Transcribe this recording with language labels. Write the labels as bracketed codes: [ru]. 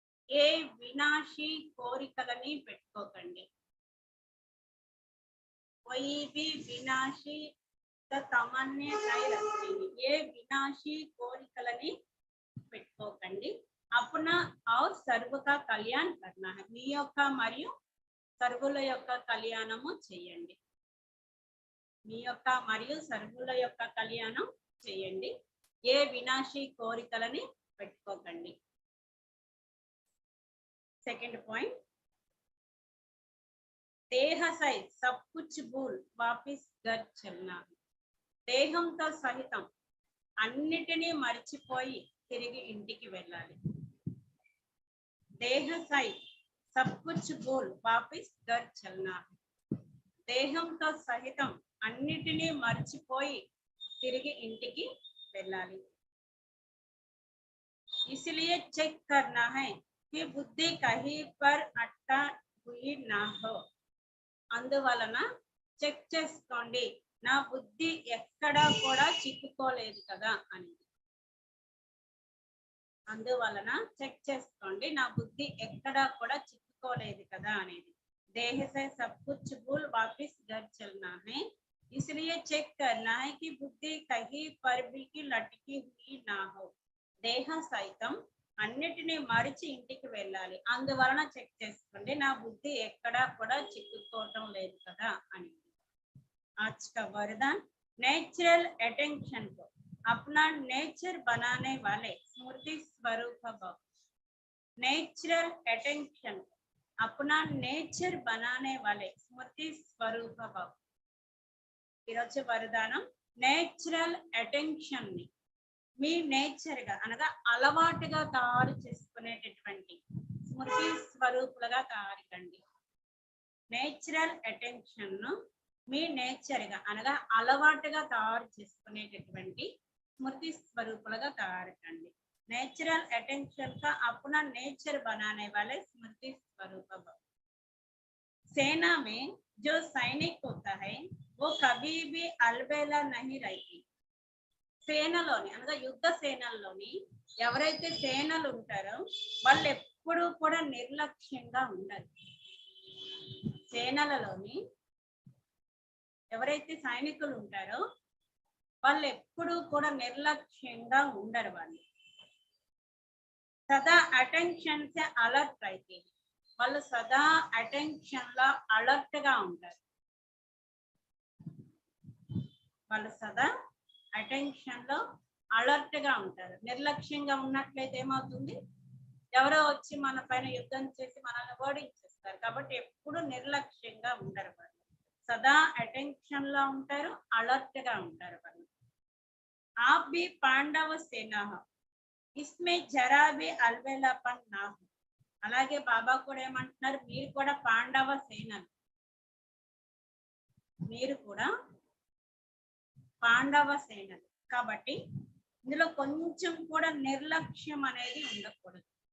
[te] ఏ వినాశీ కోరికలని పెట్టుకోకండి. [hi] कोई भी विनाशी तमन्ने नहीं रखेंगे. [te] ఏ వినాశీ కోరికలని పెట్టుకోకండి. [hi] अपना और सर्व का कल्याण करना है. [te] మీ యొక్క మరియు సర్వుల యొక్క కళ్యాణము చేయండి. మీ యొక్క మరియు సర్వుల యొక్క కళ్యాణం చేయండి. ఏ వినాశీ కోరికలని పెట్టుకోకండి. సెకండ్ పాయింట్, [hi] देह सहित सब कुछ भूल वापिस घर चलना [te] దేహంతో సహితం అన్నిటినీ మర్చిపోయి తిరిగి ఇంటికి వెళ్ళాలి. [hi] దేహ సహిత సబ్ కుచ్ భూల్ వాపిస్ ఘర్ చల్నా [te] దేహంతో సహితం అన్నిటినీ మర్చిపోయి తిరిగి ఇంటికి వెళ్ళాలి. [hi] इसलिए चेक करना है कि बुद्धि कहीं पर अटका हुई ना हो. [te] అందువలన చెక్ చేసుకోండి నా బుద్ధి ఎక్కడా కూడా చిక్కుకోలేదు కదా అని. అందువలన చెక్ చేసుకోండి నా బుద్ధి ఎక్కడా కూడా చిక్కుకోలేదు కదా అనేది. [hi] देह से सब कुछ भूल वापिस घर चलना है. इसलिए चेक करना है कि बुद्धि कहीं पर भी लटकी हुई ना हो. [te] దేహ సైతం అన్నిటినీ మరిచి ఇంటికి వెళ్ళాలి. అందువలన చెక్ చేసుకోండి నా బుద్ధి ఎక్కడా కూడా చిక్కుకోవటం లేదు కదా అని. [hi] आज का वरदान नेचुरल अटेंशन को अपना नेचर बनाने वाले स्मृति स्वरूप भव. नेचुरल अटेंशन अपना नेचर बनाने वाले स्मृति स्वरूप भव. [te] ఈరోజు వరదానం నేచురల్ అటెన్షన్ ని మీ నేచర్ గా అనగా అలవాటుగా తయారు చేసుకునేటటువంటి స్మృతి స్వరూపులుగా తయారు కండి. నేచురల్ అటెన్షన్ ను మీ నేచర్ గా అనగా అలవాటుగా తయారు చేసుకునేటటువంటి స్మృతి స్వరూపులుగా తయారు కండి. [hi] नेचुरल अटेंशन का अपना नेचर बनाने वाले स्मृति स्वरूप भव. सेना में जो सैनिक होता है वो कभी भी अलबेला नहीं रहती. [te] సేనలోని అనగా యుద్ధ సేనల్లోని ఎవరైతే సేనలు ఉంటారో వాళ్ళు ఎప్పుడూ కూడా నిర్లక్ష్యంగా ఉండరు. సేనలలోని ఎవరైతే సైనికులు ఉంటారో వాళ్ళు ఎప్పుడూ కూడా నిర్లక్ష్యంగా ఉండరు. వాళ్ళు సదా అటెన్షన్ సే అలర్ట్ అయితే వాళ్ళు సదా అటెన్షన్ లో అలర్ట్ గా ఉంటారు. వాళ్ళు సదా అటెన్షన్ లో అలర్ట్ గా ఉంటారు. నిర్లక్ష్యంగా ఉన్నట్లయితే ఏమవుతుంది, ఎవరో వచ్చి మన పైన యుద్ధం చేసి మనల్ని ఓడించేస్తారు. కాబట్టి ఎప్పుడు నిర్లక్ష్యంగా ఉండరు. వాళ్ళు సదా అటెన్షన్ లో ఉంటారు, అలర్ట్ గా ఉంటారు. వాళ్ళు [hi] आप भी पांडव सेना हो इसमें जरा भी अलबेलापन ना हो. [te] అలాగే బాబా కూడా ఏమంటున్నారు, మీరు కూడా పాండవ సేనలు, మీరు కూడా పాండవ సేనలు. కాబట్టి ఇందులో కొంచెం కూడా నిర్లక్ష్యం అనేది ఉండకూడదు.